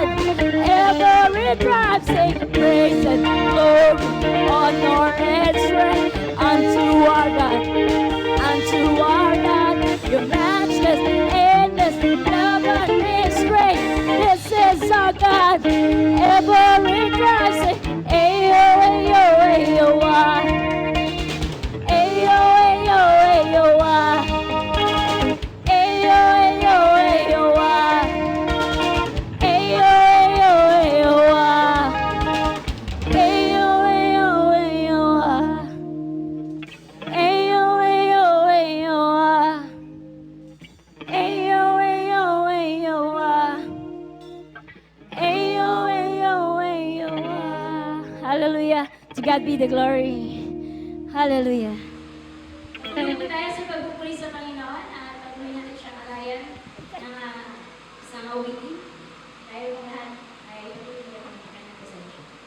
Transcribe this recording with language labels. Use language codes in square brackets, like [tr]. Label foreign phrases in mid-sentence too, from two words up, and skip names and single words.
[en] Every tribe sing praise and glory, honor and strength unto our God, unto our God. Your matchless, endless love unrestrained. This is our God. Every tribe sing, ayo, ayo, ayo, ah. Ayo, ayo, ayo, ah. Ayo, ayo, ayo, ah. Ayo, ayo, ayo, ah. Ayo, ayo, ayo, ah. Ayo, ayo, ayo, ah. Ayo, ayo, ayo, ah. Ayo, ayo, ayo, ah. Hallelujah. To God be the glory. Hallelujah. [tl] Tuloy po tayo sa pagpupuri sa Panginoon at patuloy natin siyang alayan ng isang awitin. Tayo po lahat ay tuloy na kami kanyang pasensya.